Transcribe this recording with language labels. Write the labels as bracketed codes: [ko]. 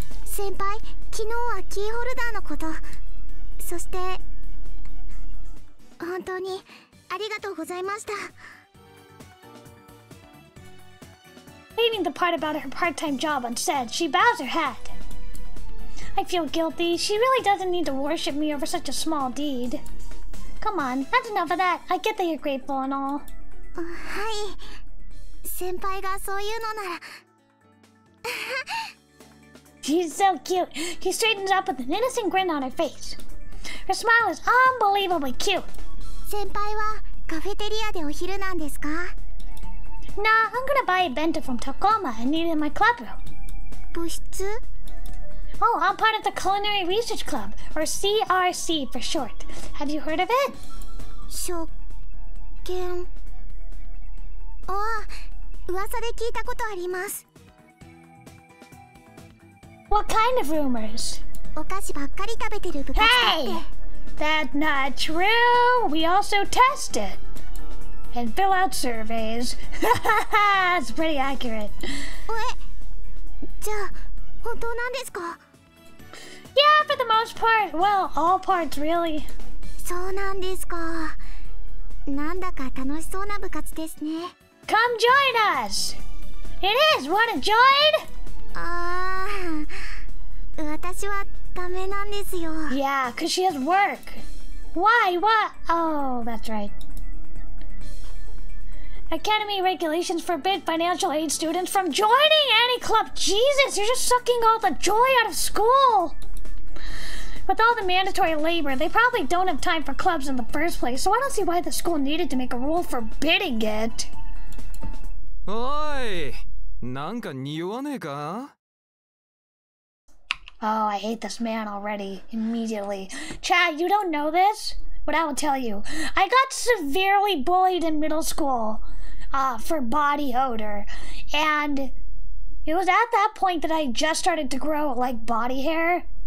[ja] 先輩、昨日はキーホルダーのこと、そして本当にありがとうございました。 [en] Leaving the part about her part-time job unsaid, she bows her head. I feel guilty. She really doesn't need to worship me over such a small deed. Come on, that's enough of that. I get that you're grateful and all. [ja] はい、先輩がそういうのなら。 [en] She's so cute. She straightens up with an innocent grin on her face. Her smile is unbelievably cute. [ja] 先輩はカフェテリアでお昼なんですか？ [en] Nah, I'm gonna buy a bento from Tacoma and eat it in my club room. [ja] 部室？ [en] Oh, I'm part of the Culinary Research Club, or CRC for short. Have you heard of it? [ja] 食券。ああ、噂で聞いたことあります。 [en] What kind of rumors? [ja] お菓子ばっかり食べてる部活だって。 [en] Hey! That's not true! We also tested. and fill out surveys. It's pretty accurate. [ja] じゃあ本当なんですか？ [en] Yeah, for the most part. Well, all parts, really. [ja] そうなんですか。なんだか楽しそうな部活ですね。 [en] Come join us! It is! Wanna join? [ja] ああ、私はダメなんですよ。 [en] Yeah, cause she has work. Why? What? Oh, that's right. Academy regulations forbid financial aid students from joining any club. Jesus, you're just sucking all the joy out of school. With all the mandatory labor, they probably don't have time for clubs in the first place, so I don't see why the school needed to make a rule forbidding it. [ja] おい、なんか匂わねえか? [en] Oh, I hate this man already. Immediately. Chad, you don't know this? But I will tell you. I got severely bullied in middle school for body odor. And it was at that point that I just started to grow, like, body hair.